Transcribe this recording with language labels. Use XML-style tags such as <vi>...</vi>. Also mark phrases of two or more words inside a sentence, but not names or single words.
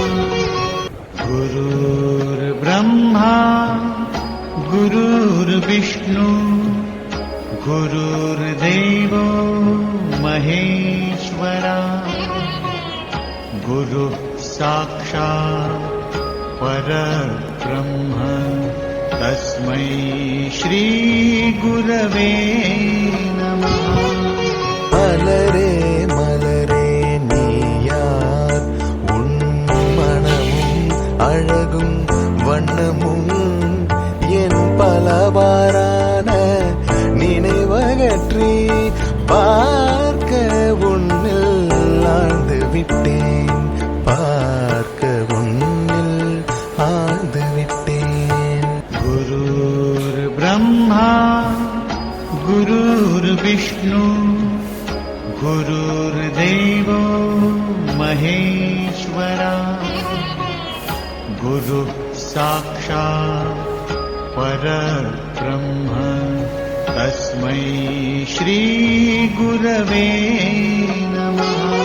<sa>गुरुर्ब्रह्मा गुरुर्विष्णु गुरुर्देवो महेश्वरा गुरु साक्षात् परब्रह्म तस्मै श्री गुरवे नमः.</sa> <ta>மலரே மலரே நீயார் உன் மனமும் அழகும் வண்ணமும் என் பலவாறான நினைவகற்றி பார்க்க உன்னில் ஆழ்ந்து விட்டேன் பார்க்க உன்னில் ஆழ்ந்து விட்டேன்.</ta> <sa>गुरुर्ब्रह्मा गुरुर्विष्णु गुरुर्देवो महेश्वरा गुरु साक्षात् परब्रह्म तस्मै श्री गुरवे नमः.</sa>